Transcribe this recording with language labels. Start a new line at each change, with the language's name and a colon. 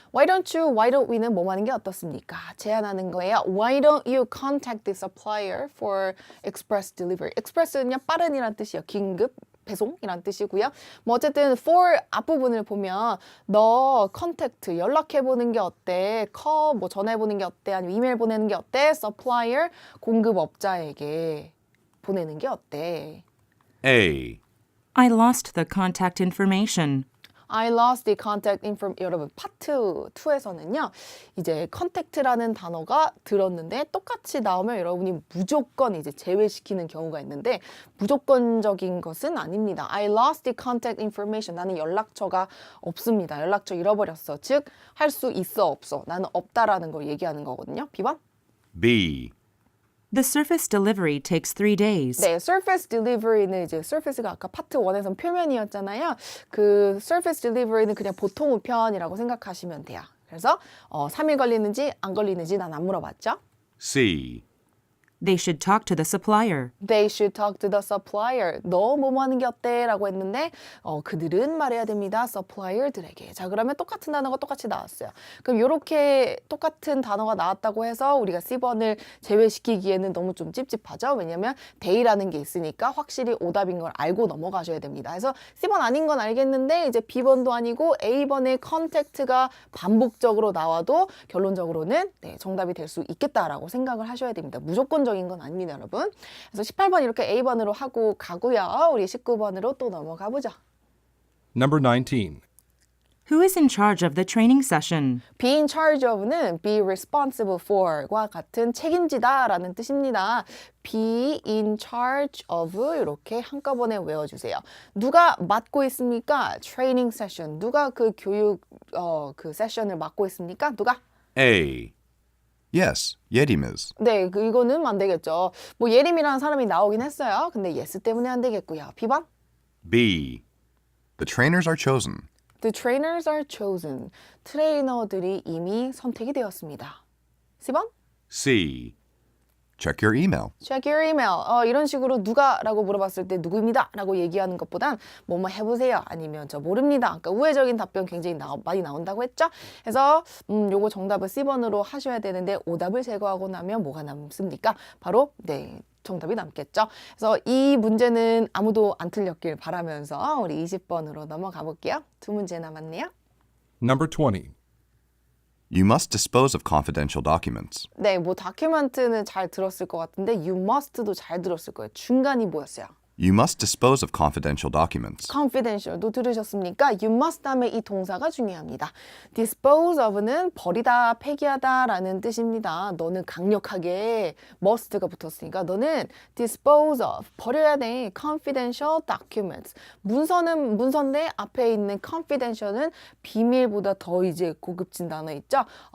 English: Why don't you, why don't we
Korean: 는 뭐뭐 하는 게 어떻습니까? 제안하는 거예요.
English: Why don't you contact the supplier for express delivery?
Korean: express는요, 빠른이란 뜻이에요. 긴급. 배송이란 뜻이고요. 뭐 어쨌든 for 앞부분을 보면 너 컨택트 연락해보는 게 어때? 뭐 전화해보는 게 어때? 아니면 이메일 보내는 게 어때? supplier 공급업자에게 보내는 게 어때?
English: A. I lost the contact information. I lost the contact information.
Korean: 여러분, 파트 2에서는요, 이제 contact라는 단어가 들었는데 똑같이 나오면 여러분이 무조건 이제 제외시키는 경우가 있는데 무조건적인 것은 아닙니다.
English: I lost the contact information.
Korean: 나는 연락처가 없습니다. 연락처 잃어버렸어. 즉, 할 수 있어, 없어. 나는 없다라는 걸 얘기하는 거거든요. B번?
English: B. The surface delivery takes 3 days.
Korean: 네, surface delivery는 이제 surface가 아까 파트 1에선 표면이었잖아요. 그 surface delivery는 그냥 보통 우편이라고 생각하시면 돼요. 그래서 3일 걸리는지 안 걸리는지 난 안 물어봤죠.
English: C. They should talk to the supplier. They should talk to the supplier.
Korean: 너 뭐뭐 하는 게 어때? 라고 했는데 그들은 말해야 됩니다. supplier들에게. 자, 그러면 똑같은 단어가 똑같이 나왔어요. 그럼 이렇게 똑같은 단어가 나왔다고 해서 우리가 C번을 제외시키기에는 너무 좀 찝찝하죠. 왜냐면 they라는 게 있으니까 확실히 오답인 걸 알고 넘어가셔야 됩니다. 그래서 C번 아닌 건 알겠는데 이제 B번도 아니고 A번의 contact가 반복적으로 나와도 결론적으로는 네, 정답이 될 수 있겠다라고 생각을 하셔야 됩니다. 무조건적인 건 아닙니다, 여러분. 그래서 18번 이렇게 A번으로 하고 가고요. 우리 19번으로 또 넘어가 보죠.
English: Number 19. Who is in charge of the training session?
Korean: Be in charge of는 be responsible for과 같은 책임지다라는 뜻입니다. Be in charge of 이렇게 한꺼번에 외워주세요. 누가 맡고 있습니까? Training session. 누가 그 교육 그 세션을 맡고 있습니까? 누가?
English: A. Yes, Yedim is.
Korean: 네, 이거는 안 되겠죠. 뭐 예림이라는 사람이 나오긴 했어요. 근데 yes 때문에 안 되겠고요. B번?
English: B. The trainers are chosen. The trainers are chosen.
Korean: 트레이너들이 이미 선택이 되었습니다. C번?
English: C. Check your email. Check your email.
Korean: 이런 식으로 누가라고 물어봤을 때 누구입니다라고 얘기하는 것보단 뭐뭐 해보세요. 아니면 저 모릅니다. 그러니까 우회적인 답변 굉장히 많이 나온다고 했죠. 그래서 요거 정답을 C번으로 하셔야 되는데 오답을 제거하고 나면 뭐가 남습니까? 바로 네. 정답이 남겠죠. 그래서 이 문제는 아무도 안 틀렸길 바라면서 우리 20번으로 넘어가 볼게요. 두 문제 남았네요.
English: Number 20. You must dispose of confidential documents.
Korean: 네, 뭐 다큐멘트는 잘 들었을 것 같은데 you must도 잘 들었을 거예요. 중간이 뭐였어요?
English: You must dispose of confidential documents.
Korean: confidential도 들으셨습니까? You must 다음에 이 동사가 중요합니다. dispose of는 버리다, 폐기하다 라는 뜻입니다. 너는 강력하게 must가 붙었으니까 너는 dispose of, 버려야 돼.
English: confidential documents.
Korean: 문서는 문서인데 앞에 있는 confidential은 비밀보다 더 이제 고급진 단어 있죠?